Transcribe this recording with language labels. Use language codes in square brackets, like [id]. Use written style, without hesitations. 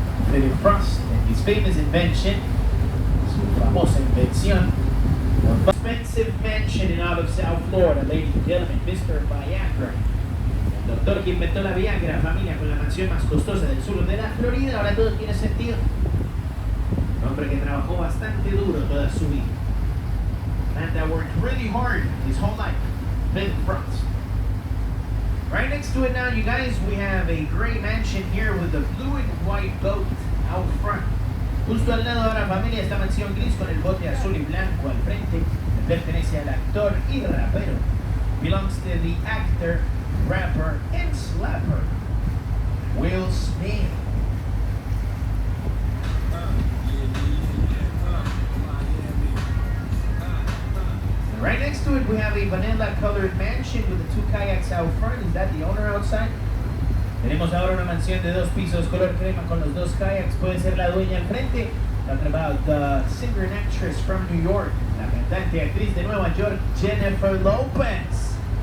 [en] Philip Frost and his famous invention, [es] su famosa invención, [en] the most expensive mansion in all of South Florida. doctor, ladies and gentlemen, Mr. Viagra. [es] El doctor que inventó la Viagra, familia, con la mansión más costosa del sur de la Florida, ahora todo tiene sentido. Un hombre que trabajó bastante duro toda su vida. [en] Man that worked really hard his whole life. Big fronts. Right next to it now, you guys, we have a gray mansion here with the blue and white boat out front. [es] Justo al lado ahora, familia, esta mansión gris con el bote azul y blanco al frente. Le pertenece al actor y rapero. [en] Belongs to the actor, rapper, and slapper, Will Smith. Right next to it, we have a vanilla-colored mansion with the 2 kayaks out front. Is that the owner outside? [es] Tenemos ahora una mansión de 2 pisos color crema con los 2 kayaks. Puede ser la dueña al frente. [en] Talking about the singer and actress from New York. [es] La cantante y actriz de Nueva York, Jennifer Lopez.